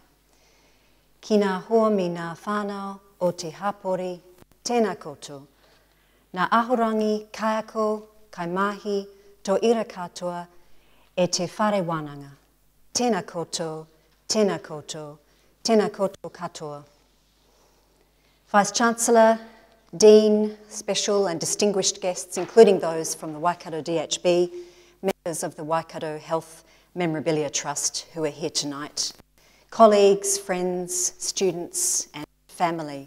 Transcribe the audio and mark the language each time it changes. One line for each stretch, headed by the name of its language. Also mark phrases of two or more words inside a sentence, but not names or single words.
Māori: Ki ngā hoa mi ngā whānau o te hapori, tēnā koutou. Ngā ahorangi, kaiako, kaimahi, tō ira katoa, e te whare wānanga. Tēnā koutou, tēnā koutou, tēnā koutou katoa.
English: Vice-Chancellor, Dean, special and distinguished guests, including those from the Waikato DHB, members of the Waikato Health Memorabilia Trust who are here tonight, colleagues, friends, students and family.